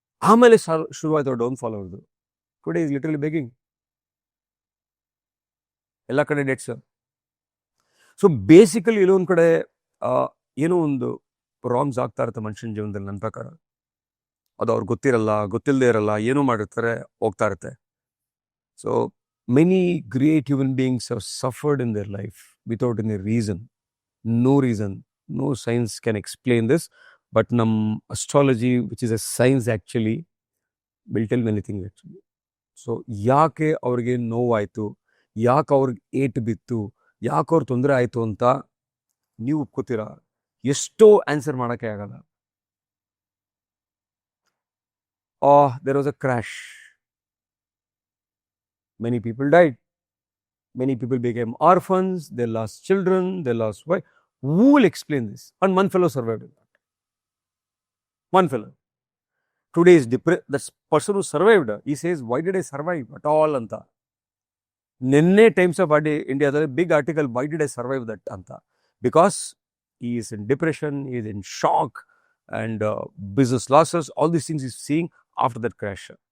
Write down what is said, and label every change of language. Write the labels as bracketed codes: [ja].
[kn] ಆಮೇಲೆ ಶುರುವಾಯಿತು down fall ಅವ್ರದ್ದು. [en] Today is literally begging. [kn] ಎಲ್ಲ ಕಡೆ ಡೆಟ್ಸ್. ಸೊ ಬೇಸಿಕಲಿ ಇಲ್ಲೊಂದು ಕಡೆ ಏನೋ ಒಂದು ರಾಂಗ್ಸ್ ಆಗ್ತಾ ಇರುತ್ತೆ ಮನುಷ್ಯನ ಜೀವನದಲ್ಲಿ. ನನ್ನ ಪ್ರಕಾರ ಅದು ಅವ್ರಿಗೆ ಗೊತ್ತಿರಲ್ಲ, ಗೊತ್ತಿಲ್ಲದೆ ಇರಲ್ಲ, ಏನೋ ಮಾಡಿರ್ತಾರೆ, ಹೋಗ್ತಾ ಇರುತ್ತೆ. [en] So many great human beings have suffered in their life without any reason. No reason. No science can explain this. But nam astrology, which is a science actually, will tell many things actually. [kn] So ಯಾಕೆ ಅವ್ರಿಗೆ ನೋವಾಯಿತು, ಯಾಕೆ ಅವ್ರಿಗೆ ಏಟು ಬಿತ್ತು, ಯಾಕೆ ಅವ್ರು ತೊಂದರೆ ಆಯಿತು ಅಂತ ನೀವು ಒಪ್ಕೋತೀರಾ? ಎಷ್ಟೋ ಆನ್ಸರ್ ಮಾಡೋಕ್ಕೆ ಆಗಲ್ಲ. [en] There was a crash. Many people died. Many people became orphans. They lost children. They lost wife. Who will explain this? And one fellow survived in that. One fellow. Today is that person who survived, he says, why did I survive at all ಅಂತ. [kn] ನಿನ್ನೆ [en] Times of ಇಂಡಿಯಾದಲ್ಲಿ big article, why did I survive that ಅಂತ. Because he is in depression, he is in shock, and business losses, all these things he's seeing after that crash.